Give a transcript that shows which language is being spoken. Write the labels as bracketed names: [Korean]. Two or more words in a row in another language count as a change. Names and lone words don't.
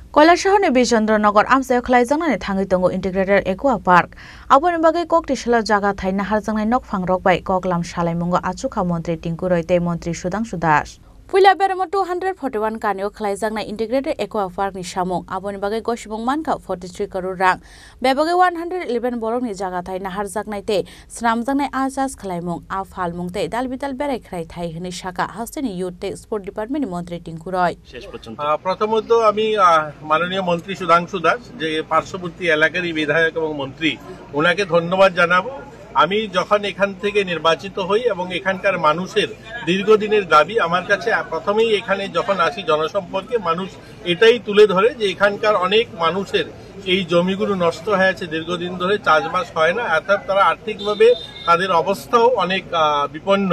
[Kok Borok] কৈলাসহরनि बिजेन्द्रनगर आमसायाव खालायजांनानै थाङै दङ इन्टिग्रेटेड एक्वा पार्क आबोनि बागै ककटिसला जागा थाइ नाहारजांनाय नकफां रकबाय ककलाम सालायमुंगो आचुखा मन्त्रि टिंकु रयते मन्त्रि सुदांसु दास पुइला बेरामा 241 कानियाव खालायजांनाय इन्टिग्रेटेड एक्वा पार्कनि सामुं आबोनि बागै गसिबं मानका 43 करोड़ रां बेबागै 111 बरकनि जागा थाइ नाहारजांनाय ते स्नामजांनाय आजाज खालायमुं आ फालमुं ते दालबिदाल बेरायख्राय थाइ हनै शाखा हास्टेनि युथ ते स्पोर्ट डिपार्टमेन्टनि मन्त्रि टिंकु रय [Bangla] প্রথমত আমি মাননীয় মন্ত্রী সুধাংশু দাস যে পার্শ্ববর্তী এলাকারই বিধায়ক এবং মন্ত্রী ওনাকে ধন্যবাদ জানাবো। আমি যখন এখান থেকে নির্বাচিত হই এবং এখানকার মানুষের দীর্ঘদিনের দাবি আমার কাছে প্রথমেই এখানে যখন আসি জনসম্পর্কে মানুষ এটাই তুলে ধরে যে এখানকার অনেক মানুষের এই জমিগুলো নষ্ট হয়ে আছে, দীর্ঘদিন ধরে চাষবাস হয় না, অর্থাৎ তারা আর্থিকভাবে তাদের অবস্থাও অনেক বিপন্ন।